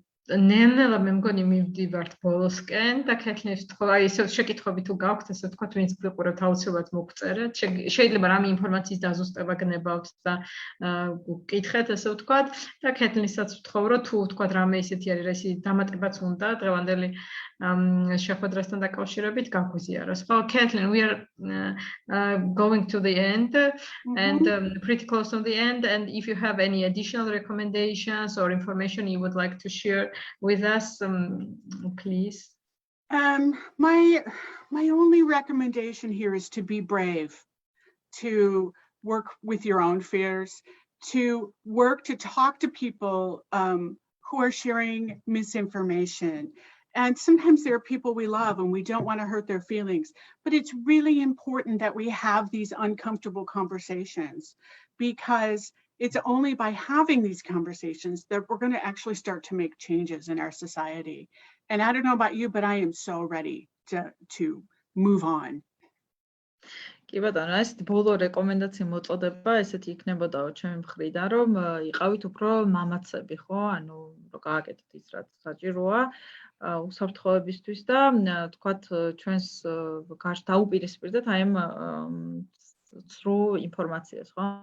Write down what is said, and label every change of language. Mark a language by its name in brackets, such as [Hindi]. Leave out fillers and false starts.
[Georgian] ნელა მე მგონი მივდივართ ბოლოსკენ და ქეთლინებს თქვა, ისევ შეკითხვები თუ გაქვთ, ასე ვთქვათ, ვინც გიყურებთ, აუცილებლად მოგწერეთ. შეიძლება რამე ინფორმაციის დაზუსტება გნებავთ და გკითხეთ, ასე ვთქვათ, და ქეთლინსაც ვთხოვ, რომ თუ ვთქვათ, რამე ისეთი არის, რა ისე დამატებაც უნდა დღევანდელი შეხვედრასთან დაკავშირებით გაგვიზიაროს. [English] ხო, Kathleen, we are going to the end and pretty close to the end, and if you have any additional recommendations or information you would like to share with us, please. My only recommendation here is to be brave, to work with your own fears, to work to talk to people who are sharing misinformation. And sometimes there are people we love and we don't want to hurt their feelings, but it's really important that we have these uncomfortable conversations, because it's only by having these conversations that we're going to actually start to make changes in our society. And I don't know about you, but I am so ready to move on. [Georgian] კი ბატონო, ესეთი ბოლო რეკომენდაცია მოწოდება ესეთი იქნებოდაო ჩემი მხრიდან, რომ იყავით უფრო მამაცები, ხო? ანუ რომ გააკეთოთ ის რაც საჭიროა უსაფრთხოებისთვის და თქვათ ჩვენს გარშ დაუპირისპირდეთ აი ამ ცრუ ინფორმაციას, ხო?